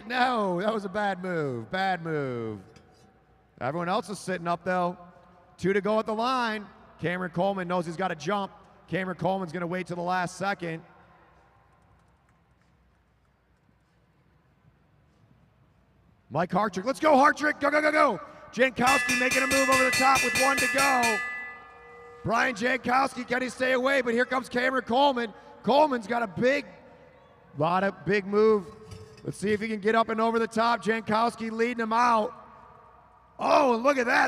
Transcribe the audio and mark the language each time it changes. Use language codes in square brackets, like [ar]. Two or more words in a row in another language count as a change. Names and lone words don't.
[en] No, that was a bad move, bad move. Everyone else is sitting up, though. 2 to go at the line. Cameron Coleman knows he's got to jump. Cameron Coleman's going to wait till the last second. Mike Hartrick. Let's go, Hartrick. Go, go, go, go. Jankowski making a move over the top with 1 to go. Brian Jankowski, can he stay away? But here comes Cameron Coleman. Coleman's got a big move. Let's see if he can get up and over the top. Jankowski leading him out. Oh, and look at that.